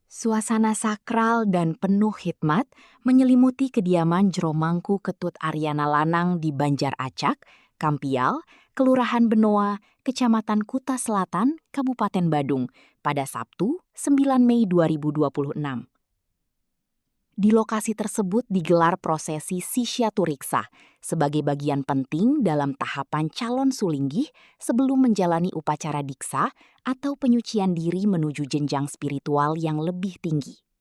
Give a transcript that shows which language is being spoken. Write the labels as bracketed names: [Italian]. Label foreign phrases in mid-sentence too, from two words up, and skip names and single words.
[Indonesian] Suasana sakral dan penuh hikmat menyelimuti kediaman Jero Mangku Ketut Aryana Lanang di Banjar Acak, Kampial, Kelurahan Benoa, Kecamatan Kuta Selatan, Kabupaten Badung, pada Sabtu, 9 Mei 2026. Di lokasi tersebut digelar prosesi Sisyaturiksa sebagai bagian penting dalam tahapan calon sulinggih sebelum menjalani upacara diksa atau penyucian diri menuju jenjang spiritual yang lebih tinggi.